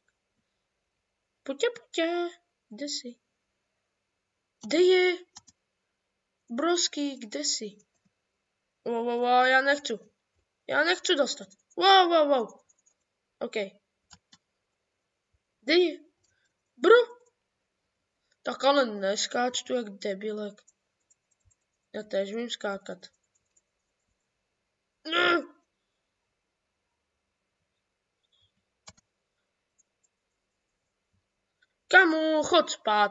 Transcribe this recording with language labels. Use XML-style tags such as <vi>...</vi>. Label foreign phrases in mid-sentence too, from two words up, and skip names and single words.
<sk>Poďte. Kde si? Kde je? Brosky, kde si? Wow, ja nechcu dostať. Wow. OK. Kde je? Bro. Tak ale neskáč tu jak debilek. Ja tež vím skákať. Kamu, chod spát.</sk>